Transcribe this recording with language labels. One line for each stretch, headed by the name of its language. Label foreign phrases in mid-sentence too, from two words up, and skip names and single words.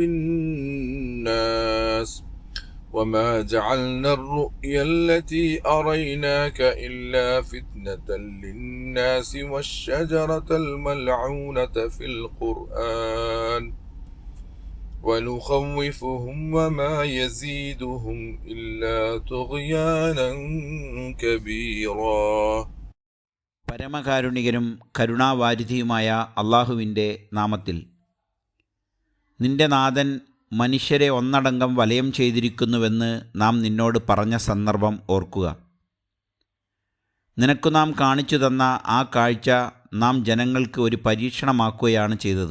Arabic: بالناس وما جعلنا الرؤيا التي أريناك إلا فتنة للناس والشجرة الملعونة في القرآن ونخوفهم وما يزيدهم إلا طغيانا كبيرا.
Malayalam: പരമകാരുണികനും കരുണാവാരിധിയുമായ അള്ളാഹുവിൻ്റെ നാമത്തിൽ. നിന്റെ നാഥൻ മനുഷ്യരെ ഒന്നടങ്കം വലയം ചെയ്തിരിക്കുന്നുവെന്ന് നാം നിന്നോട് പറഞ്ഞ സന്ദർഭം ഓർക്കുക. നിനക്കു നാം കാണിച്ചു തന്ന ആ കാഴ്ച നാം ജനങ്ങൾക്ക് ഒരു പരീക്ഷണമാക്കുകയാണ് ചെയ്തത്.